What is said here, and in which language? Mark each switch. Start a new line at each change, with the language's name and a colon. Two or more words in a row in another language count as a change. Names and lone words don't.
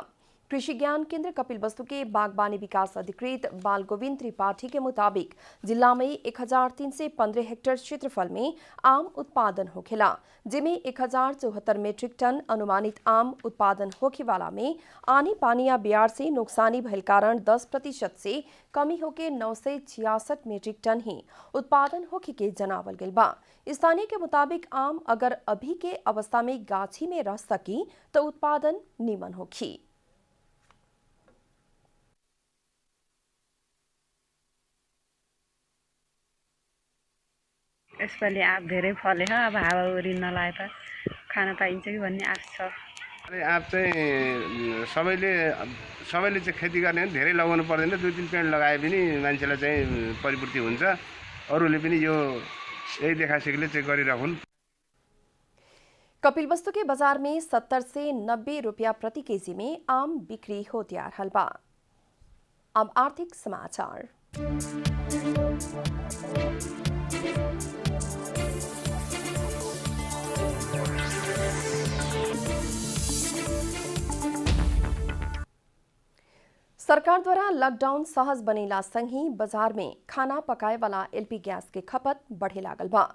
Bhojpuri: कृषि ज्ञान केंद्र कपिलवस्तु के बागवानी विकास अधिकृत बाल गोविंद त्रिपाठी के मुताबिक जिला में 1315 हेक्टेयर क्षेत्रफल में आम उत्पादन होखेला, जिसमें 1074 मीट्रिक टन अनुमानित आम उत्पादन होखे वाला में आनी पानी या बियार से नुकसानी भइल कारण 10% से कमी होके 966 मीट्रिक टन ही उत्पादन होखे के जनावल गइल बा। स्थानीय के मुताबिक आम अगर अभी के अवस्था में गाछी में रह सकी तो उत्पादन नीमन होखी।
Nepali: यसपालि आँप धेरै फल्यो। अब हावाहुरी नलाए त खान पाइन्छ कि भन्ने आश छ। आँप चाहिँ सबैले चाहिँ खेती गर्ने भने धेरै लगाउनु पर्दैन, 2-3 पेड लगाए पनि मान्छेलाई चाहिँ परिपूर्ति हुन्छ। अरूले पनि यो यही देखासेखीले चाहिँ गरिराखुन्।
Bhojpuri: कपिलवस्तु के बाजार में 70 से 90 रुपया प्रति केजी में आम बिक्री हो तैयार हलवा। अब आर्थिक समाचार। सरकार द्वारा लॉकडाउन सहज बनेला संगी बाजार में खाना पकाए वाला एलपी गैस के खपत बढ़े लागल बा।